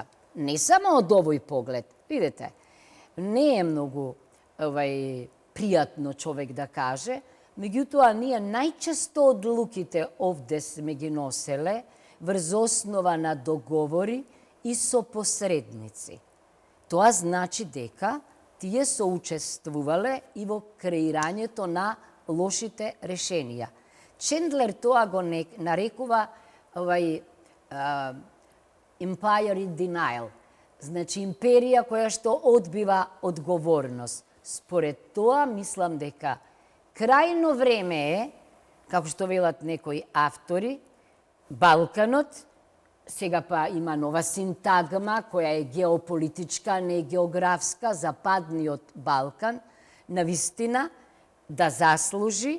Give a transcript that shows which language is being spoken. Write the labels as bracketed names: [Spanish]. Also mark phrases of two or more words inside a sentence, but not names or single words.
[Macedonian] Не само од овој поглед, видите, не е многу пријатно човек да каже, меѓутоа ние најчесто одлуките овде сме ги носеле врз основа на договори и со посредници. Тоа значи дека тие соучествувале и во креирањето на лошите решенија. Чендлер тоа го нарекува [English] empire in denial, [Macedonian] значи империја која што одбива одговорност. Според тоа, мислам дека крајно време е, како што велат некои автори, Балканот, сега па има нова синтагма која е геополитичка, не географска, западниот Балкан, навистина да заслужи